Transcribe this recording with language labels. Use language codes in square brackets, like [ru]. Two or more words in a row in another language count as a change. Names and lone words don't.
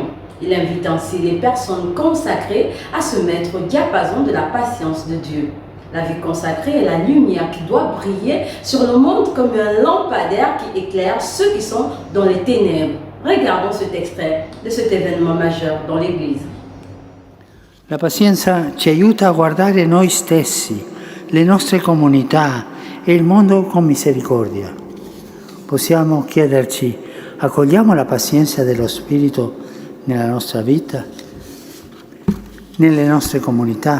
[fr] Il invite ainsi les personnes consacrées à se mettre au diapason de la patience de Dieu. La vie consacrée est la lumière qui doit briller sur le monde comme un lampadaire qui éclaire ceux qui sont dans les ténèbres. Regardons cet extrait de cet événement majeur dans l'Église. [it] La pazienza ci aiuta a guardare noi stessi, le nostre comunità e il mondo con misericordia. Possiamo chiederci, accogliamo la pazienza dello Spirito nella nostra vita, nelle nostre comunità?